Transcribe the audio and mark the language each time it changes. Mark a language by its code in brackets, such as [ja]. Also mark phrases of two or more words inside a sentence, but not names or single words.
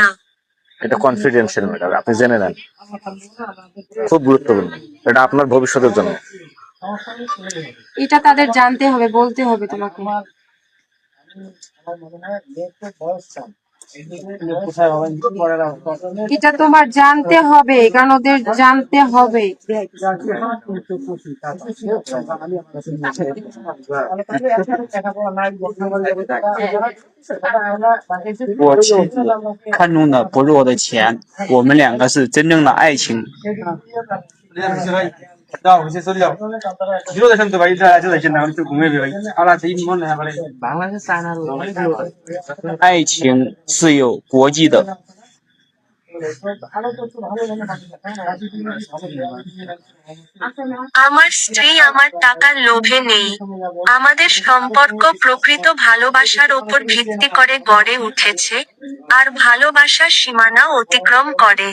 [bn] এটা [en] confidential matter, [bn] আপনি জেনে নেন, খুব গুরুত্বপূর্ণ, এটা আপনার ভবিষ্যতের জন্য। এটা তাদের জানতে হবে, বলতে হবে তোমাকে। এটা তোমার জানতে হবে, কারণ ওদের জানতে হবে। [zh] 我妻子看中的不是我的钱，我们两个是真正的爱情。爱情是有国际的。 [bn] আমার স্ত্রী আমার টাকার লোভে নেই। আমাদের সম্পর্ক প্রকৃত ভালোবাসার ওপর ভিত্তি করে গড়ে উঠেছে, আর ভালোবাসা সীমানা অতিক্রম করে।